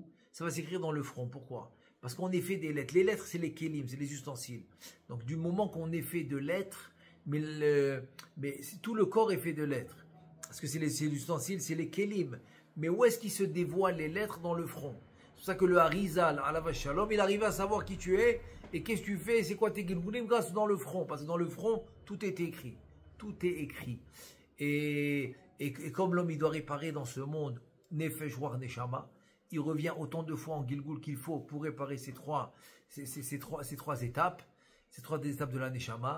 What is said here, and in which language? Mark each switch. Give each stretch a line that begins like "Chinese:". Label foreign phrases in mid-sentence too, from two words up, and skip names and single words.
French: Ça va s'écrire dans le front. Pourquoi? Parce qu'on est fait des lettres. Les lettres, c'est les kélim, c'est les ustensiles. Donc du moment qu'on est fait de lettres, mais tout le corps est fait de lettres. Parce que c'est les ustensiles, c'est les kélim. Mais où est-ce qu'il se dévoile les lettres? Dans le front. C'est pour ça que le Harizal,
Hebrew: עליו השלום,
French: il arrive à savoir qui tu es et qu'est-ce que tu fais, c'est quoi tes gilgulim, grâce dans le front. Parce que dans le front, tout est écrit. Tout est écrit. Et comme l'homme, il doit réparer dans ce monde,
Hebrew: נפש ורוח נשמה,
French: il revient autant de fois en Gilgul qu'il faut pour réparer ces trois étapes, ces trois étapes de la Neshama.